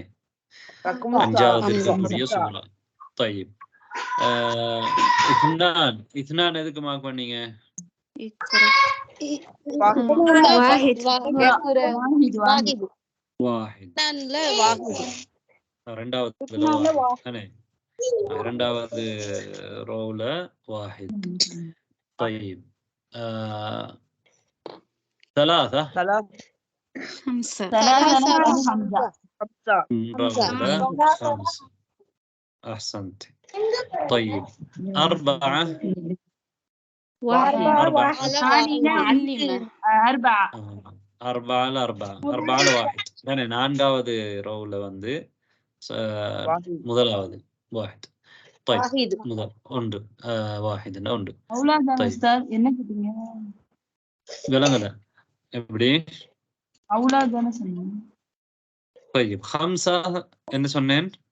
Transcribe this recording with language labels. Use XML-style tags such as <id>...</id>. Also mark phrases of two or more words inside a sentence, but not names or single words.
<ta>5வது இருக்கக்கூடிய சூறா. طيب இத்னான் எதுக்கு மார்க் பண்ணீங்க?</ta> <ar>واحد</ar> <ta>இரண்டாவது ரோல வாஹித்.</ta> <ar>طيب ثلاثة. خمسة. أحسنت. طيب 4 واحد. 4 لواحد.</ar> <ta>يعني 4வது ரோல வந்து முதலாவது வாஹித். طيب முதல் ஒன்று வாஹித் ஒன்று. என்ன கேட்டீங்க? விளங்கல எப்படி? அவுலாதான சொன்னீங்க. طيب 5 என்ன சொன்னேன்?</ta>